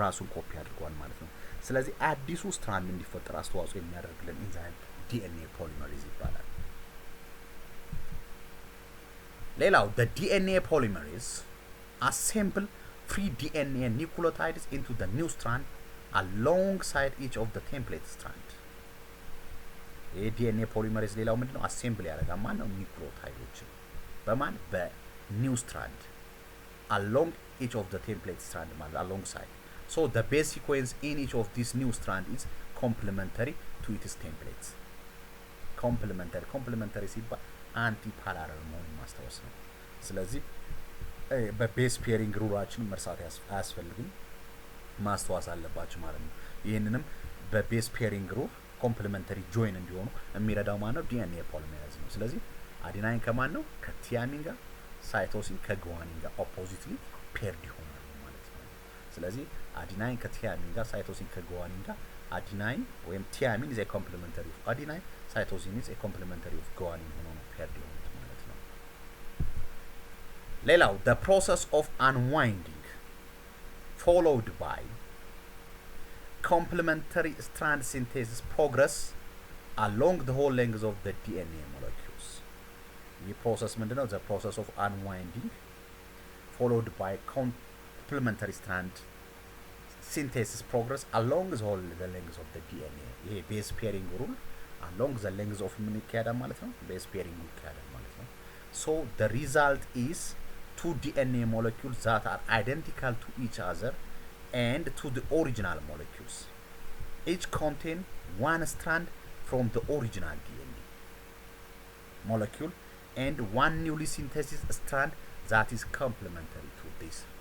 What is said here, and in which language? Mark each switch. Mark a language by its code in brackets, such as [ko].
[am] ራሱን ኮፒ አድርጓል ማለት ነው። ስለዚህ አዲሱ ስትራንድ እንዲፈጠር አስተዋጽኦ የሚያደርግልን ኢንዛይም ዲኤንኤ ፖሊመሬዝ ይባላል። ሌላው [en] the DNA polymerase assemble free DNA nucleotides into the new strand alongside each of the template strand. [am] DNA polymerase ሌላው ምንድነው? አሴምብል ያደርጋል ማለት ነው ኒውክሊዮታይዶችን በኒው ስትራንድ [en] along each of the template strand [am] ማለት alongside. [en] So the base sequence in each of these new strand is complementary to its templates. [am] complementary ሲባል አንቲ ፓራለል መሆኑን ማስታወስ ነው። ስለዚህ በቤስ ፔሪንግ ሩላችን መርሳት አያስፈልግም፣ ማስተዋስ አለባችሁ ማለት ነው። ይህንንም በቤስ ፔሪንግ ሩል ኮምፕሊመንተሪ ጆይን እንዲሆኑ የሚረዳው ማለት ነው ዲኤንኤ ፖሊሜሬዝ ነው። ስለዚህ አዲናይን ከማን ነው? ከቲያሚን ጋር፣ ሳይቶሲን ከጓኒን ጋር ኦፖዚትሊ ፔርድ ይሆናሉ ማለት ነው። ስለዚህ አዲናይን ከቲያሚን ጋር፣ ሳይቶሲን ከጓኒን ጋር አዲናይን ወይም ቲያሚን [en] is a complementary of adenine, cytosine is a complementary of guanine [am] ሆኖ ነው ፔርድ የሆኑት ማለት ነው። ሌላው [en] the process of unwinding followed by complementary strand synthesis progress along the whole length of the DNA molecules. [am] ይህ ፕሮሰስ ምንድነው? [en] the process of unwinding followed by complementary strand synthesis progress along the whole length of the DNA. [am] ይሄ ቤዝ ፔሪንግ ሩል along the length of ምን ይካሄዳል ማለት ነው? ቤዝ ፔሪንግ ይካሄዳል ማለት ነው። [en] so the result is two DNA molecules that are identical to each other and to the original molecules. Each contain one strand from the original DNA molecule and one newly synthesized strand that is complementary to this.